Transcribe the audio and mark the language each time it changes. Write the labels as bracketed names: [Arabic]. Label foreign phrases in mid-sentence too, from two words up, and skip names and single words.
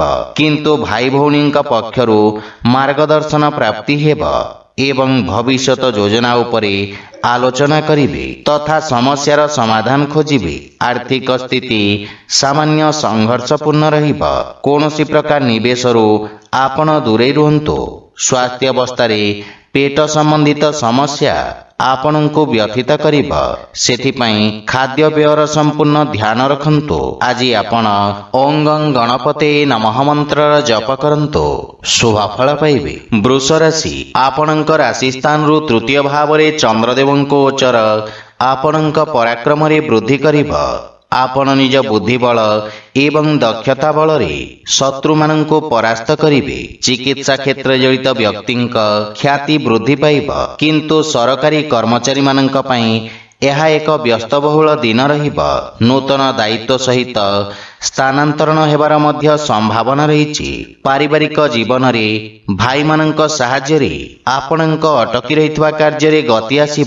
[Odia] କିନ୍ତୁ ଭାଇ ଭଉଣୀଙ୍କ ପକ୍ଷରୁ ମାର୍ଗଦର୍ଶନ ପ୍ରାପ୍ତି ହେବ ଏବଂ ଭବିଷ୍ୟତ ଯୋଜନା ଉପରେ ଆଲୋଚନା କରିବେ ତଥା ସମସ୍ୟାର ସମାଧାନ ଖୋଜିବେ। ଆର୍ଥିକ ସ୍ଥିତି ସାମାନ୍ୟ ସଂଘର୍ଷପୂର୍ଣ୍ଣ ରହିବ। କୌଣସି ପ୍ରକାର ନିବେଶରୁ ଆପଣ ଦୂରେ ରୁହନ୍ତୁ। ସ୍ୱାସ୍ଥ୍ୟ ଅବସ୍ଥା ରେ ପେଟ ସମ୍ବନ୍ଧିତ ସମସ୍ୟା ଆପଣଙ୍କୁ ବ୍ୟଥିତ କରିବ। ସେଥିପାଇଁ ଖାଦ୍ୟ ପେୟର ସମ୍ପୂର୍ଣ୍ଣ ଧ୍ୟାନ ରଖନ୍ତୁ। ଆଜି ଆପଣ [Sanskrit] ओं गं गणपते नमः [Odia] ମନ୍ତ୍ର ଜପ କରନ୍ତୁ ଶୁଭଫଳ ପାଇବେ। ବୃଷ ରାଶି ଆପଣଙ୍କ ରାଶି ସ୍ଥାନ ରୁ ତୃତୀୟ ଭାବ ରେ ଚନ୍ଦ୍ରଦେବଙ୍କ ଗୋଚର ଆପଣଙ୍କ ପରାକ୍ରମ ରେ ବୃଦ୍ଧି କରିବ। ଆପଣ ନିଜ ବୁଦ୍ଧି ବଳ ଏବଂ ଦକ୍ଷତା ବଳ ରେ ଶତ୍ରୁ ମାନଙ୍କୁ ପରାସ୍ତ କରିବେ। ଚିକିତ୍ସା କ୍ଷେତ୍ର ଜଡ଼ିତ ବ୍ୟକ୍ତିଙ୍କ ଖ୍ୟାତି ବୃଦ୍ଧି ପାଇବ। କିନ୍ତୁ ସରକାରୀ କର୍ମଚାରୀ ମାନଙ୍କ ପାଇଁ ଏହା ଏକ ବ୍ୟସ୍ତବହୁଳ ଦିନ ରହିବ। ନୂତନ ଦାୟିତ୍ୱ ସହିତ ସ୍ଥାନାନ୍ତରଣ ହେବାର ମଧ୍ୟ ସମ୍ଭାବନା ରହିଛି। ପାରିବାରିକ ଜୀବନ ରେ ଭାଇ ମାନଙ୍କ ସହାୟତା ରେ ଆପଣଙ୍କ ଅଟକି ରହିଥିବା କାର୍ଯ୍ୟ ରେ ଗତି ଆସିବ।